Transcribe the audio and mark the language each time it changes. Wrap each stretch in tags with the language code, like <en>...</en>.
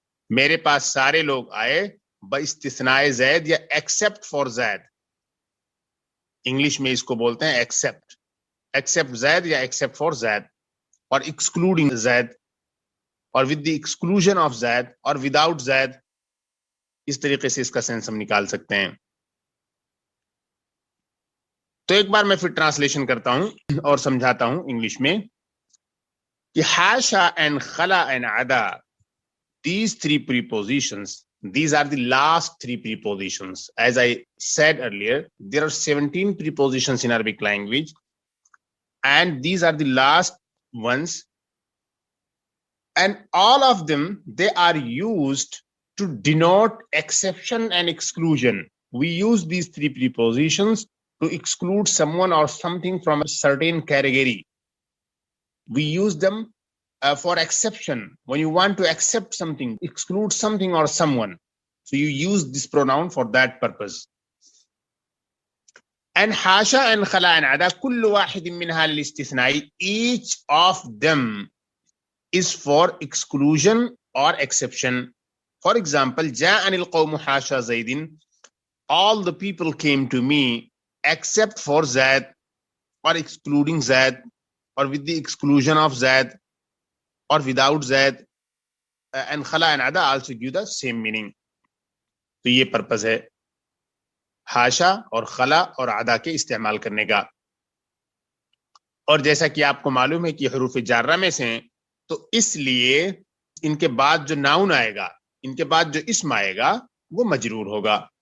<ur>میرے پاس سارے لوگ آئے باستثناء زید یا ایکسپٹ فار زید، انگلش میں اس کو بولتے ہیں ایکسپٹ، ایکسپٹ زید یا ایکسپٹ فار زید، اور ایکسکلوڈنگ زید، اور ود دی ایکسکلوژن آف زید، اور وداؤٹ زید۔ اس طریقے سے اس کا سینس ہم نکال سکتے ہیں۔ تو ایک بار میں پھر ٹرانسلیشن کرتا ہوں اور سمجھاتا ہوں انگلش میں کہ حاشا اینڈ خلا and عدا،</ur> <en>these 3 prepositions، these are the last 3 prepositions. As I said earlier, there are 17 prepositions in Arabic language, and these are the last ones, and all of them, they are used to denote exception and exclusion. We use these 3 prepositions to exclude someone or something from a certain category. We use them for exception. When you want to accept something, exclude something or someone, so you use this pronoun for that purpose. And hasha and khala and ada,</en> <ar>kullu wahidin minha lil istithna'i,</ar> <en>each of them is for exclusion or exception. For example,</en> <ar>ja'ani al-qawmu hasha zaidin,</ar> <en>all the people came to me except for Zaid, or excluding Zaid, or with the exclusion of Zaid, or without Zaid. And khala and ada also give the same meaning.</en> <ur>تو یہ purpose ہے ہاشا اور خلا اور ادا کے استعمال کرنے کا. اور جیسا کہ آپ کو معلوم ہے کہ حروف جارہ میں سے ہیں، تو اس لیے ان کے بعد جو ناؤن آئے گا، ان کے بعد جو اسم آئے گا، وہ مجرور ہوگا.</ur>